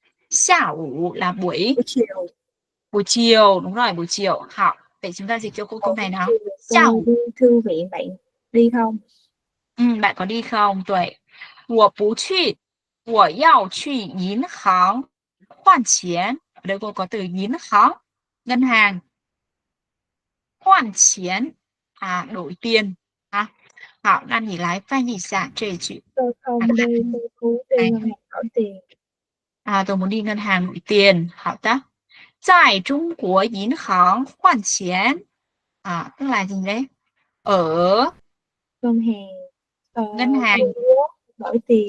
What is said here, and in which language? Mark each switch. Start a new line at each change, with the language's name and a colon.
Vietnamese: 下午 là buổi chiều, đúng rồi, buổi chiều. Hảo, vậy chúng ta dịch cho cô câu này nào.
Chinese: 下午
Vietnamese: thư viện bạn đi không? bạn có đi không?
Chinese: 对，我不去，我要去银行换钱.
Vietnamese: Ở đây cô có từ 银行, ngân hàng. 换钱 đổi tiền ha.
Chinese: 好，那你来翻译一下这一句。
Vietnamese: Tôi không đi, tôi muốn đi ngân hàng đổi tiền. tôi muốn đi ngân hàng đổi tiền.
Chinese: 好的。在中国银行换钱
Vietnamese: tức là gì đấy? Ở ngân hàng Ngân hàng Trung Quốc đổi tiền.